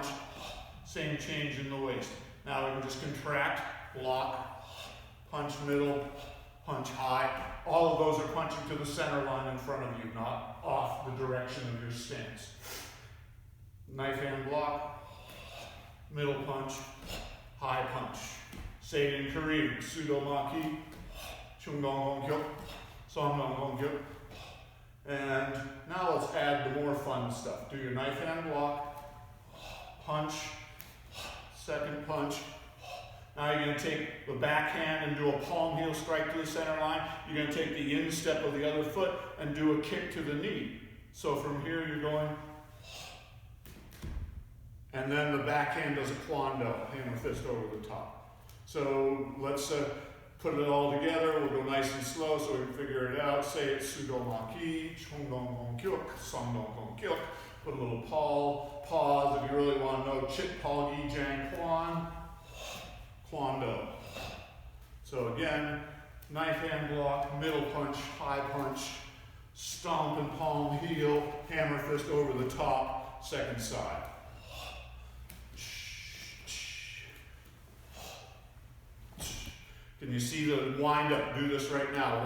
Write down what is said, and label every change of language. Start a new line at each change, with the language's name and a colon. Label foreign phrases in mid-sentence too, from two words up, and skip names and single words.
English: Same change in the waist. Now we can just contract, lock, punch middle, punch high. All of those are punching to the center line in front of you, not off the direction of your stance. Knife hand block, middle punch, high punch. Say it in Korean, Soo Bahk,
Korean: 중단 공격, 상단 공격.
English: And now let's add the more fun stuff. Do your knife hand block, punch, second punch. Now you're going to take the backhand and do a palm heel strike to the center line. You're going to take the instep of the other foot and do a kick to the knee. So from here you're going, and then the backhand does a kwando, hammer fist over the top. So let's put it all together. We'll go nice and slow so we can figure it out. Say it, Soo Bahk,
Korean: 중단 공격, 상단 공격.
English: Put a little pause if you really want to know. Chit pal gi jang kwan. Kwando. So again, knife hand block, middle punch, high punch, stomp and palm heel, hammer fist over the top, second side. Can you see the wind up? Do this right now.